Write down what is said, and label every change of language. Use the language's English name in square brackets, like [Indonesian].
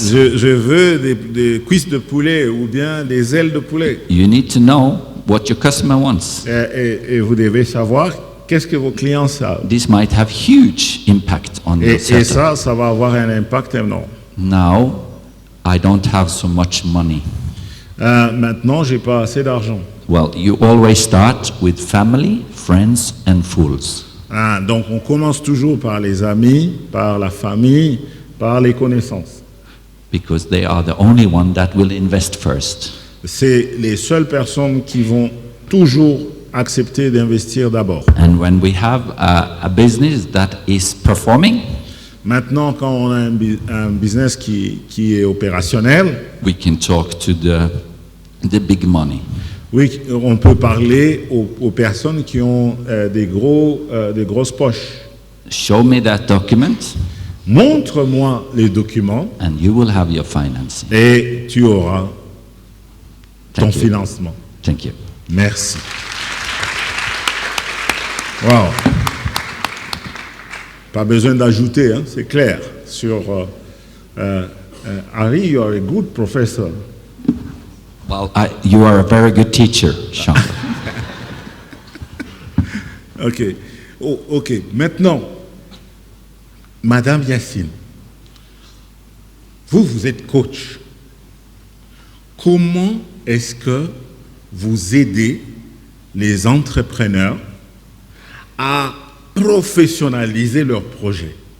[French] Je veux des cuisses de poulet ou bien des ailes de poulet. [English] You need to know what your customer wants. [French] Et vous devez savoir qu'est-ce que vos clients savent. [English] This might have huge impact on [French] Et [English] your setup. [French] ça va avoir un impact énorme. [English] Now, I don't have so much money. [French] Maintenant, j'ai pas assez d'argent. [English] Well, you always start with family, friends, and fools. [French] Donc, on commence toujours par les amis, par la famille, par les connaissances. [English] Because they are the only one that will invest first. [French] C'est les seules personnes qui vont toujours accepter d'investir d'abord. [English] And when we have a business that is performing, [French] Maintenant, quand on a un business qui est opérationnel, [English] we can talk to the big money. [French] oui, on peut parler aux personnes qui ont des grosses poches. [English] Show me that document, [French] Montre-moi les documents [English] and you will have your financing. [French] et tu auras ton [English] Thank you. [French] financement. [English] Thank you. [French] Merci. Wow. Pas besoin d'ajouter, hein, c'est clair. [English] Sur Harry, you are a good professor. Well, you are a very good teacher, Sean. Ok. Oh, ok. [French] Maintenant, Madame Yacine, vous êtes coach. Comment est-ce que vous aidez les entrepreneurs à professionnaliser leurs projets?